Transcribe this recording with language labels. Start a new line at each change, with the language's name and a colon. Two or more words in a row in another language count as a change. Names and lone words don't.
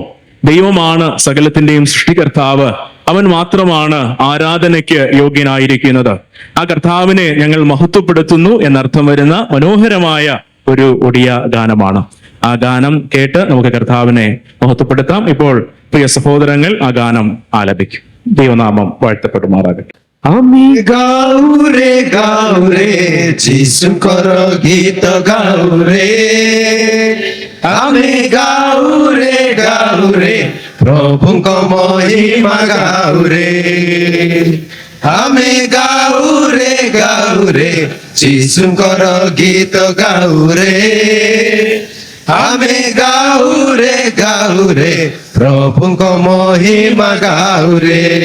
Malayalam: ദൈവമാണ് സകലത്തിന്റെയും സൃഷ്ടികർത്താവ്. അവൻ മാത്രമാണ് ആരാധനയ്ക്ക് യോഗ്യനായിരിക്കുന്നത്. ആ കർത്താവിനെ ഞങ്ങൾ മഹത്വപ്പെടുത്തുന്നു എന്നർത്ഥം വരുന്ന മനോഹരമായ ഒരു ഒഡിയ ഗാനമാണ്. ആ ഗാനം കേട്ട് നമുക്ക് കർത്താവിനെ മഹത്വപ്പെടുത്താം. ഇപ്പോൾ പ്രിയ സഹോദരങ്ങൾ ആ ഗാനം ആലപിക്കും. ദൈവനാമം വാഴ്ത്തപ്പെടുമാറാകട്ടെ.
Odia: আমি ଗାଉରେ ଗାଉରେ ଯୀଶୁଙ୍କର ଗୀତ ଗାଉରେ, ଆମେ ଗାଉରେ ଗାଉରେ ପ୍ରଭୁଙ୍କ ମହିମା ଗାଉରେ, ଆମେ ଗାଉରେ ଗାଉରେ ଯୀଶୁଙ୍କର ଗୀତ ଗାଉରେ, ଆମେ ଗାଉରେ ଗାଉରେ ପ୍ରଭୁଙ୍କ ମହିମା ଗାଉରେ,